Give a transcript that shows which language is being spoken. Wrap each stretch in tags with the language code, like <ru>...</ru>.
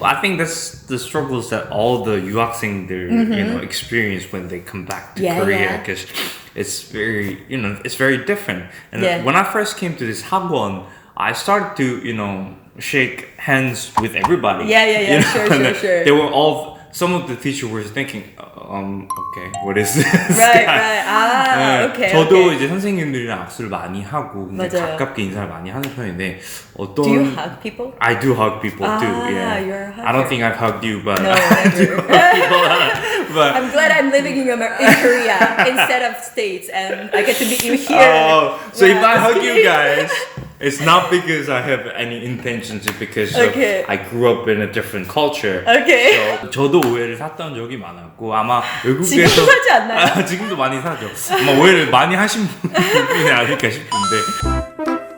<en>Well, I think that's the struggles that all the 유학생들 experience when they come back to Korea, because it's very it's very different. And when I first came to this 학원, I started to shake hands with everybody. Sure. They were all, some of the teachers were thinking, okay, what is this? Right. Okay.</en> <ko>저도 이제 선생님들이랑 악수를 많이 하고 가깝게 인사를 많이 하는 편인데</ko> <en>Do you hug people? I do hug people too. Yeah. You're a hugger. I don't think I've hugged you, but no, I do hug people. But I'm glad I'm living in Korea instead of States, and I get to meet you here. So if I hug you guys, it's not because I have any intentions, it's because I grew up in a different culture.</en> <ko>So 저도 오해를 샀던 적이 많았고, 아마 외국에서 지금도 사지 않나요? 지금도 많이 사죠. 아마 오해를 많이 하신 분이 아닐까 싶은데.</ko>